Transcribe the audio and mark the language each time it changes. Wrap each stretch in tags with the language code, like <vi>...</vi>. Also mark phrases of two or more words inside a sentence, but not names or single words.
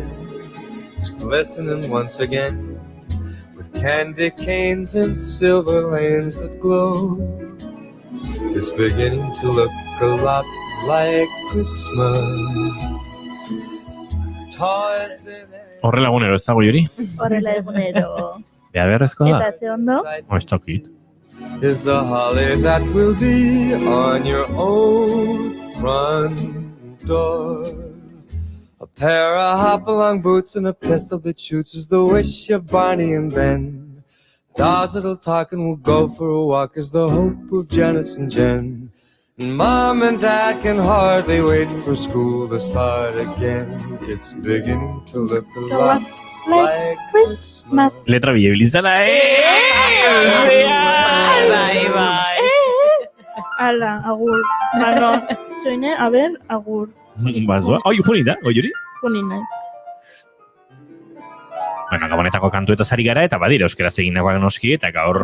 <en>It's glistening once again with candy canes and silver lanes that glow. It's beginning to look a lot like Christmas. Toys in</en> <eu>Horrela egunero ez dago Juri? Horrela egunero. Beharrezkoa da? Eta ze ondo? Ez dakit.</eu> <en>is the holly that will be on your own front door. A pair of hop-along boots and a pistol that shoots is the wish of Barney and Ben. Dolls that'll talk and will go for a walk is the hope of Janice and Jen. And Mom and Dad can hardly wait for school to start again. It's beginning to look a lot like Christmas.</en> <eu>Letra bilebilizala, Bai. Ala, agur. Bueno, txoine, a ber, agur. Bazoa, oi, juni da, oi Juri? Juni naiz. Bueno, gabonetako kantu eta zari gara, eta badira euskaraz egindakoak noski, eta gaur...</eu>